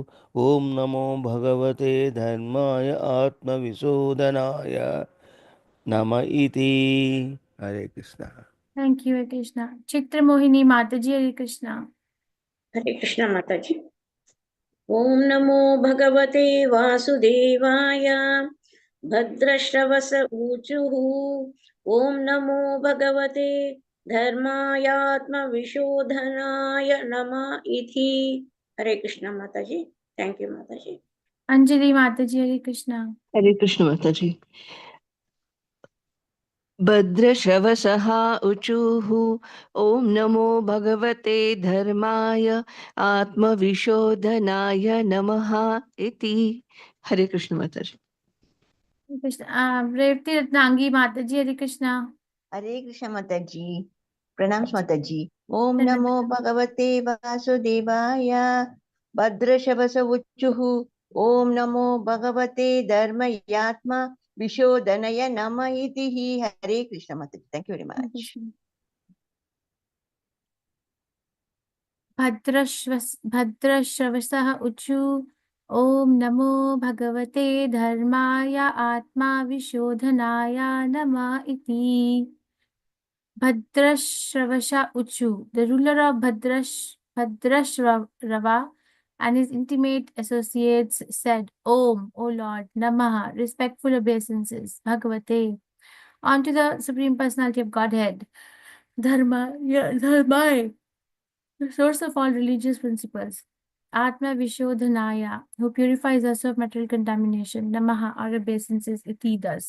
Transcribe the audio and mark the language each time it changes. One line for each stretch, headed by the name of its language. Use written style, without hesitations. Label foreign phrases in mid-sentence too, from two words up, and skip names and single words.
Sanskrit: ओम नमो भगवते धर्माय आत्मविशोधनाय नम इति।
Hindi: हरे कृष्णा।
English: thank you,
Hindi: हरे कृष्णा। चित्र मोहिनी माता जी, हरे कृष्णा। हरे कृष्ण माता जी।
Sanskrit: ओम नमो भगवते वासुदेवाय भद्रश्रवस ऊचुः। ओम नमो भगवते धर्मायात्मविशोधनाय नमः इति।
Hindi: हरे कृष्ण माता जी।
English: thank you
Hindi: माता जी। अंजलि माता जी, हरे कृष्णा। हरे कृष्ण माता जी।
Sanskrit: भद्रश्रवसः ऊचुः ॐ नमो भगवते धर्माय आत्मविशोधनाय नमः इति।
Hindi: हरे कृष्ण माता जी। हरे कृष्णा। रेवती रत्नांगी माता जी, हरे कृष्णा। हरे कृष्ण माता जी। प्रणाम माता जी।
Sanskrit: ओम नमो भगवते वासुदेवाय भद्रशवस उच्चुः। ओम नमो भगवते धर्मयात्मा विशोधनय नम इति।
Hindi: हरे कृष्ण माता जी।
English: thank you very much.
Sanskrit: भद्रश्रवसः ऊचु। ओम नमो भगवते धर्माय आत्मा विशोधनाय नमः इति। भद्रश्रवस ऊचुः,
English: the ruler of Bhadrashrawa and his intimate associates said, Om, O Lord, Namaha, respectful obeisances, Bhagavate, unto the Supreme Personality of Godhead, Dharma, Dharma, the source of all religious principles,
Sanskrit: आत्म विशोधनाय,
English: who purifies us of material contamination, Namaha, our obeisances, iti thus.